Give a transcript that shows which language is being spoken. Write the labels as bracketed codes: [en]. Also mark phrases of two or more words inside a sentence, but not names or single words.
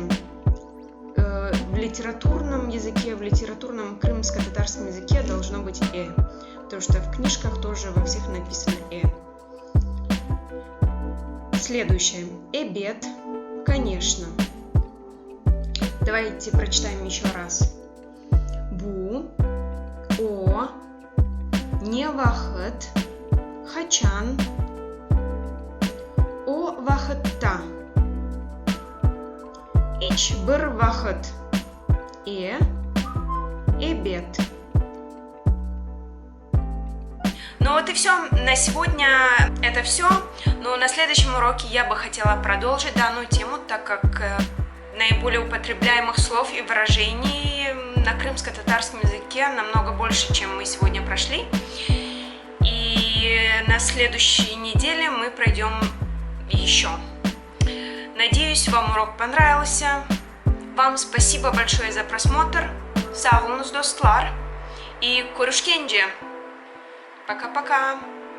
[ru] В литературном языке, в литературном крымско-татарском языке должно быть потому что в книжках тоже во всех написано Следующее. Эбед, конечно. Давайте прочитаем еще раз. [crh] Бу, о, не вахат, хачан, о вахатта, ич бір вахат, эбед. [ru] Ну вот и все. На сегодня это все. Но на следующем уроке я бы хотела продолжить данную тему, так как наиболее употребляемых слов и выражений на крымско-татарском языке намного больше, чем мы сегодня прошли. И на следующей неделе мы пройдем еще. Надеюсь, вам урок понравился. Вам спасибо большое за просмотр. [crh] Sağ olunuz dostlar. [ru] И көрüşкенже. Пока-пока.